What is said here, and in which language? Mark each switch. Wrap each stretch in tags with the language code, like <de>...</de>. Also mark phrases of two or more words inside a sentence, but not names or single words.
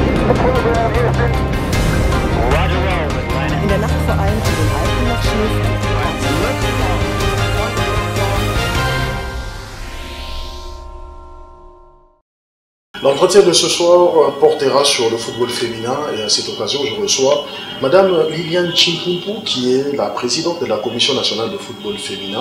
<de>In der Nacht vor allem an den Alpen noch Schnee.</de> <fr>L'entretien de ce soir portera sur le football féminin et à cette occasion je reçois Madame Liliane Chimpumpu qui est la présidente de la Commission nationale de football féminin.</fr>